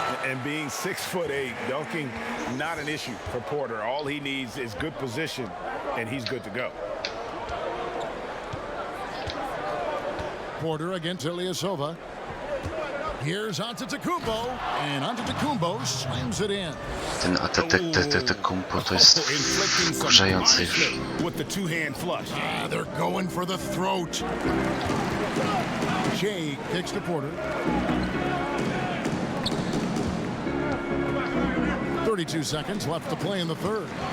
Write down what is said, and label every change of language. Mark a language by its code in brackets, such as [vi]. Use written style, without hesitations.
[en] And being 6'8", dunking, not an issue for Porter. All he needs is good position, and he's good to go. Porter against Ilyasova. Here's Antetokounmpo, and Antetokounmpo slams it in. [pl] Ten Antetokounmpo to jest wkurzający już. [en] With the two-hand flush. They're going for the throat. Shea kicks to Porter. 32 seconds left to play in the third.